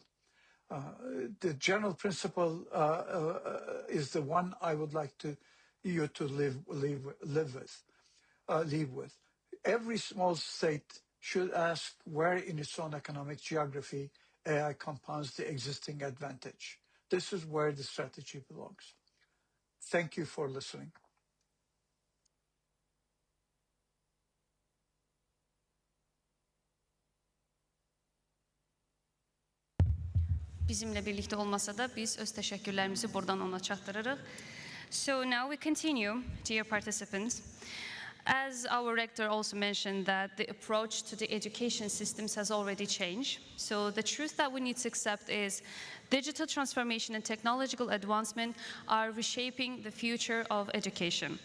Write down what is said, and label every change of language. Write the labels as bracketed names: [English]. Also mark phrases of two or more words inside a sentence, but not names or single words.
[English] The general principle is the one I would like you to leave with. Every small state should ask where in its own economic geography AI compounds the existing advantage. This is where the strategy belongs. Thank you for listening. [Azerbaijani] Bizimlə birlikdə olmasa da biz öz təşəkkürlərimizi buradan ona çatdırırıq. [English] So now we continue, dear participants. As our rector also mentioned that the approach to the education systems has already changed. So the truth that we need to accept is digital transformation and technological advancement are reshaping the future of education.